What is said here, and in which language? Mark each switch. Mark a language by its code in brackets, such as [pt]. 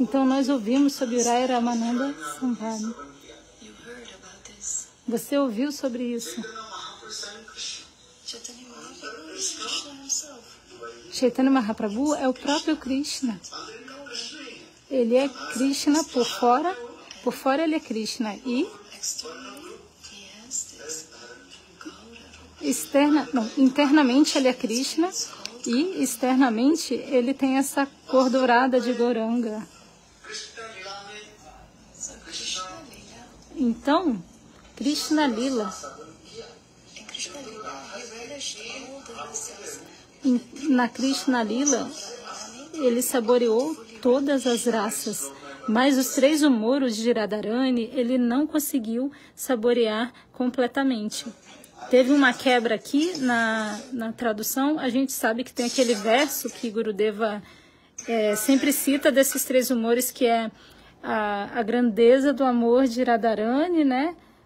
[pt] Então nós ouvimos sobre o Raya Ramananda Samvad. [en] You heard about this. [pt] Você ouviu sobre isso? [en] Chaitanya Mahaprabhu is Krishna himself. [pt] Chaitanya Mahaprabhu é o próprio Krishna. Ele é Krishna por fora ele é Krishna. E [en] Externally, he has this Gaura Rupa. [pt] internamente ele é Krishna e externamente ele tem essa cor dourada de Gauranga. [en] So Krishna Lila, [pt] Então, Krishna Lila, [en] in Krishna Lila, he relished all the rasas. [pt] na Krishna Lila, ele saboreou todas as raças, mas os 3 humores de Radharani ele não conseguiu saborear completamente. Teve uma quebra aqui na tradução. A gente sabe que tem aquele verso que Gurudeva sempre cita desses 3 humores, que é a grandeza do amor de Radharani, né?